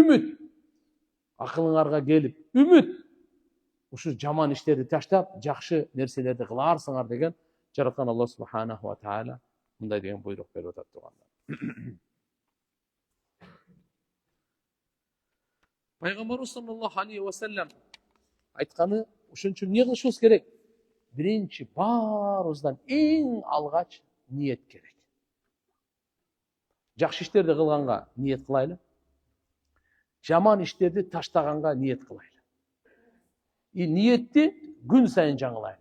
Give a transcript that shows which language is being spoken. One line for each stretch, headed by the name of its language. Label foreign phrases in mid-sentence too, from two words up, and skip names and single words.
Kyrgyz: Үмүт акылыңарга келип, үмүт ушу жаман иштерди таштап, жакшы нерселерди кыларсыңар деген жараткан
Arabic: الله سبحانه وتعالى
Kyrgyz: мындай деген буйрук берип атат тургандар. Пайгамбарыбыз
Arabic: صلى الله عليه وسلم
Kyrgyz: айтканы, ошон үчүн эмне кылышыбыз керек? Биринчи баарыбыздан эң алгач ниет керек. Жакшы иштерди кылганга ниет кылайлы. Жаман иштерди таштаганга ниет кылайлы. Ниетти күн сайын жаңылайлы.